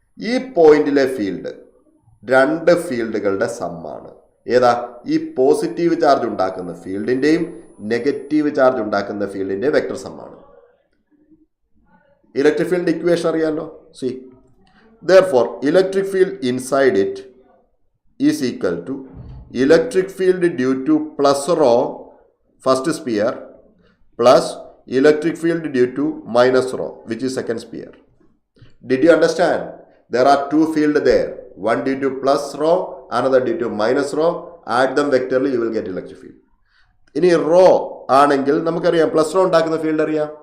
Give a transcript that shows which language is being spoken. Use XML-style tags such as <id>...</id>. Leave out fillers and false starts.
<ml>ഈ പോയിന്റിലെ ഫീൽഡ് രണ്ട് ഫീൽഡുകളുടെ സമ്മാണ്. ഏതാ? ഈ പോസിറ്റീവ് ചാർജ് ഉണ്ടാക്കുന്ന ഫീൽഡിൻ്റെയും നെഗറ്റീവ് ചാർജ് ഉണ്ടാക്കുന്ന ഫീൽഡിൻ്റെയും വെക്ടർ സമ്മാണ്. ഇലക്ട്രിക് ഫീൽഡ് ഇക്വേഷൻ അറിയാമല്ലോ.</ml> <en>See, therefore electric field inside it is equal to electric field due to plus rho first sphere plus electric field due to minus rho which is second sphere. Did you understand? There are two fields there, one due to plus rho, another due to minus rho. Add them vectorly, you will get electric field.</en> <ml>ഇനി raw ആണെങ്കിൽ നമുക്കറിയാം, plus rho ഉണ്ടാക്കുന്ന field അറിയാം.</ml>